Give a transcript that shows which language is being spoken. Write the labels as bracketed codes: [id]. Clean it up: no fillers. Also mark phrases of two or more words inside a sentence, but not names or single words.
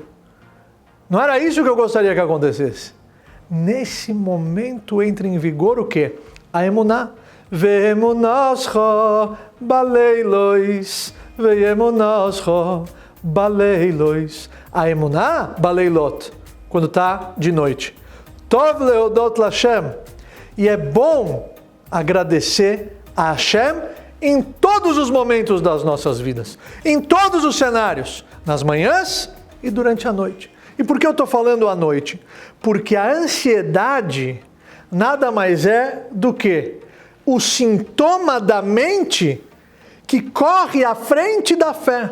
[pt] Não era isso que eu gostaria que acontecesse. Nesse momento entra em vigor o quê? A emuná. [he] ואמונתך בלילות, ואמונתך בלילות. [pt] A [he] אמונה, בלילות, [pt] quando está de noite. [he] טוב להודות לשם. [pt] E é bom agradecer a Hashem em todos os momentos das nossas vidas, em todos os cenários, nas manhãs e durante a noite. E por que eu estou falando à noite? Porque a ansiedade nada mais é do que o sintoma da mente que corre à frente da fé.